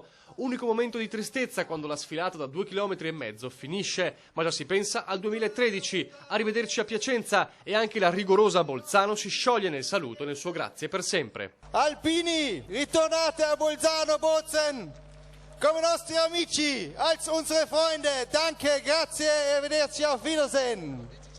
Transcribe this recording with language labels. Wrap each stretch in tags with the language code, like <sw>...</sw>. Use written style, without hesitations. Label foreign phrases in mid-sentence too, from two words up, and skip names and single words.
<it>Unico momento di tristezza quando la sfilata da 2,5 km finisce, ma già si pensa al 2013. Arrivederci a Piacenza, e anche la rigorosa Bolzano si scioglie nel saluto e nel suo grazie per sempre. Alpini, ritornate a Bolzano Bozen, come nostri amici,</it> <de>als unsere Freunde. Danke,</de> <it>grazie e arrivederci,</it> <de>auf Wiedersehen.</de>